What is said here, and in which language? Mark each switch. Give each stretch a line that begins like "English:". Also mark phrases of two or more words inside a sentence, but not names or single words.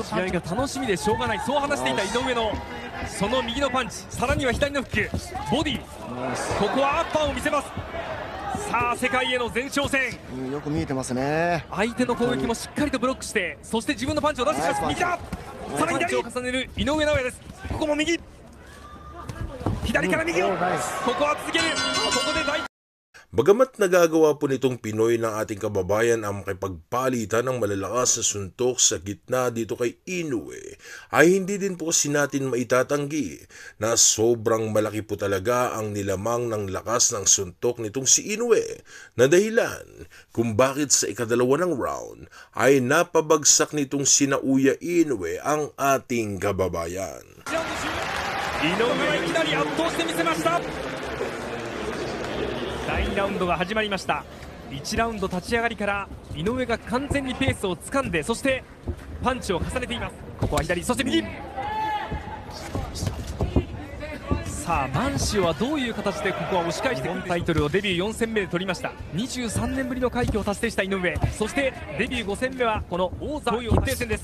Japanese: 試合が楽しみでしょうがない、そう話していた井上のその右のパンチ、さらには左のフック、ボディ、ここはアッパーを見せます。さあ世界への前哨戦、よく見えてますね。相手の攻撃もしっかりとブロックして、そして自分のパンチを出してきます。右だ、さらに左を重ねる井上尚弥です。ここも右、左から右を、ここは続ける。ここで大
Filipino: Bagamat nagagawa po nitong Pinoy ng ating kababayan ang makipagpalitan ng malalakas na suntok sa gitna dito kay Inoue, ay hindi din po kasi natin maitatanggi na sobrang malaki po talaga ang nilamang ng lakas ng suntok nitong si Inoue, na dahilan kung bakit sa ikadalawa ng round ay napabagsak nitong si Naoya Inoue ang ating kababayan.
Japanese: Inoueはいきなり圧倒してみせました。第2ラウンドが始まりました。1ラウンド立ち上がりから井上が完全にペースをつかんで、そしてパンチを重ねています。ここは左、そして右。さあマンシオはどういう形でここは押し返してタイトルをデビュー4戦目で取りました。23年ぶりの快挙を達成した井上、そしてデビュー5戦目はこの王座決定戦です。